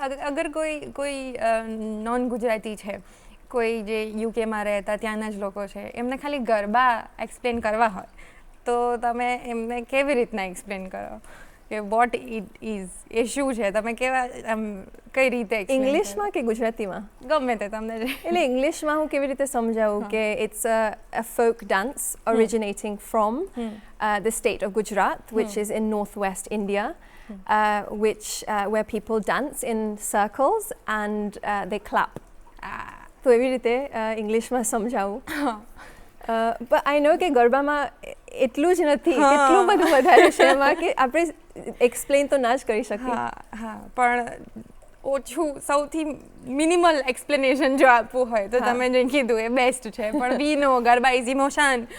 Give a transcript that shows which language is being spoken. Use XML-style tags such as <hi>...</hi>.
<gu>અગર કોઈ નોન ગુજરાતી છે, કોઈ જે યુકેમાં રહેતા ત્યાંના જ લોકો છે, એમને ખાલી ગરબા એક્સપ્લેન કરવા હોય તો તમે એમને કેવી રીતના એક્સપ્લેન કરો? કે</gu> <en>what it is</en> <gu>એ શું છે, તમે કેવા કઈ રીતે explain કરો? ઇંગ્લિશમાં કે ગુજરાતીમાં? ગમે તે તમને જે એટલે ઇંગ્લિશમાં હું કેવી રીતે સમજાવું કે</gu> <en>It's a folk dance originating from the state of Gujarat, which is in northwest India, where people dance in circles and they clap.</en> <gu>તો એવી રીતે ઇંગ્લિશમાં સમજાવું. પણ</gu> <en>I know</en> <gu>કે ગરબામાં એટલું જ નથી, કેટલું બધું વધારે છે એમાં કે આપણે એક્સપ્લેન તો ના જ કરી શકીએ. હા પણ ઓછું સૌથી મિનિમલ એક્સપ્લેનેશન જો આપવું હોય તો તમે જે કીધું એ બેસ્ટ છે, પણ</gu> <en>We know garba is emotion.</en>